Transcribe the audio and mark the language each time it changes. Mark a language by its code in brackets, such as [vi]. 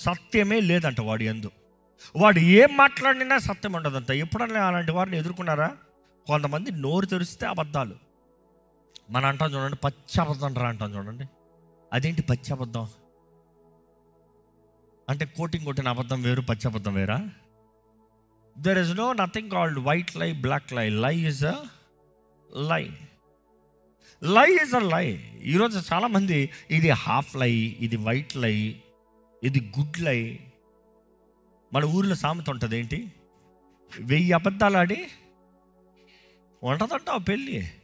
[te] సత్యమే లేదంట వాడు యందు. వాడు ఏం మాట్లాడినా సత్యం ఉండదంట. ఎప్పుడన్నా అలాంటి వారిని ఎదుర్కొన్నారా? కొంతమంది నోరు తెరిస్తే అబద్ధాలు. మన అంటాం చూడండి, పచ్చి అబద్ధం రా అంటాం చూడండి. అదేంటి పచ్చి అబద్ధం అంటే? కోటింగ్ కొట్టిన అబద్ధం వేరు, పచ్చి అబద్ధం వేరా? [en] There is nothing called white lie, black lie. Lie is a lie. Lie is a lie. [te] ఈరోజు చాలామంది ఇది హాఫ్ లై, ఇది వైట్ లై, ఇది గుడ్ లై. మన ఊరిలో సామెత ఉంటుంది ఏంటి? 1000 అబద్ధాలు ఆడి ఉంటుందంట పెళ్ళి.